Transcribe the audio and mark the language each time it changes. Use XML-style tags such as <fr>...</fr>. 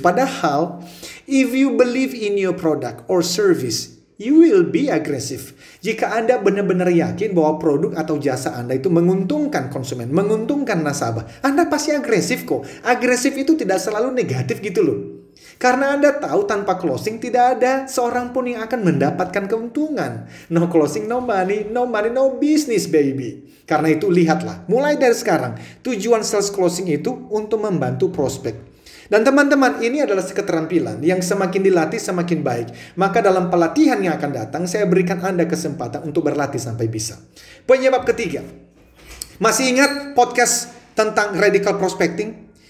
<id>Padahal,</id> <en>if you believe in your product or service, you will be aggressive.</en> <id>Jika Anda benar-benar yakin bahwa produk atau jasa Anda itu menguntungkan konsumen, menguntungkan nasabah, Anda pasti agresif kok. Agresif itu tidak selalu negatif gitu loh. Karena Anda tahu tanpa closing tidak ada seorang pun yang akan mendapatkan keuntungan.</id> <en>No closing, no money, no business baby.</en> <id>Karena itu lihatlah, mulai dari sekarang, tujuan sales closing itu untuk membantu prospek. Dan teman-teman, ini adalah keterampilan yang semakin dilatih semakin baik. Maka dalam pelatihan yang akan datang, saya berikan Anda kesempatan untuk berlatih sampai bisa. Penyebab ketiga, masih ingat podcast tentang radical prospecting?</id>